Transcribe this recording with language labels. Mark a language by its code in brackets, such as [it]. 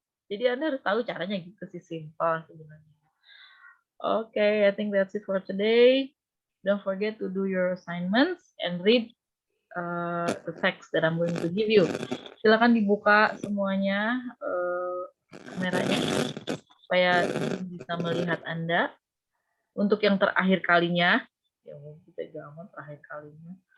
[id] Jadi Anda harus tahu caranya gitu sih, simple sebenarnya. [en] Okay, I think that's it for today. Don't forget to do your assignments and read the text that I'm going to give you. [id] Silakan dibuka semuanya kameranya supaya bisa melihat Anda. Untuk yang terakhir kalinya, ya kita gampang terakhir kalinya.